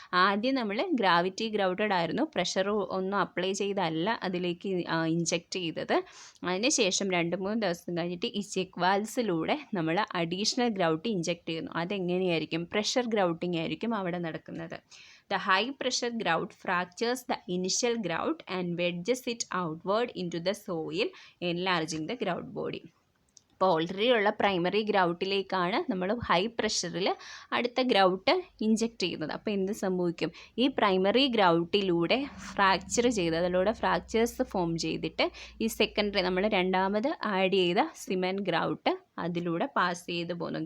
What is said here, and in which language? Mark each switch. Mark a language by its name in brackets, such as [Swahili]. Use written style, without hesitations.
[Malayalam] ആദ്യം നമ്മൾ gravity grouted ആയിരുന്നു, പ്രഷർ ഒന്നും അപ്ലൈ ചെയ്തല്ല അതിലേക്ക് ഇഞ്ചെക്റ്റ് ചെയ്തത്. അതിനുശേഷം 2-3 ദിവസം കഴിഞ്ഞിട്ട് ഈ ചെക്ക് വാൽസിലൂടെ നമ്മൾ അഡീഷണൽ ഗ്രൗട്ട് ഇഞ്ചെക്റ്റ് ചെയ്യുന്നു. അതെങ്ങനെയായിരിക്കും, പ്രഷർ ഗ്രൗട്ടിംഗ് ആയിരിക്കും അവിടെ നടക്കുന്നത്. [English] The high pressure grout fractures the initial grout and wedges it outward into the soil, enlarging the grout body. [Malayalam] അപ്പോൾ ഓൾറെഡി ഉള്ള പ്രൈമറി ഗ്രൗട്ടിലേക്കാണ് നമ്മൾ ഹൈ പ്രഷറിൽ അടുത്ത ഗ്രൗട്ട് ഇഞ്ചെക്റ്റ് ചെയ്യുന്നത്. അപ്പോൾ എന്ത് സംഭവിക്കും? ഈ പ്രൈമറി ഗ്രൗട്ടിലൂടെ ഫ്രാക്ചർ ചെയ്ത് അതിലൂടെ ഫ്രാക്ചേഴ്സ് ഫോം ചെയ്തിട്ട് ഈ സെക്കൻഡറി നമ്മൾ രണ്ടാമത് ആഡ് ചെയ്ത സിമെൻറ്റ് ഗ്രൗട്ട് അതിലൂടെ പാസ് ചെയ്ത് പോകുന്നു.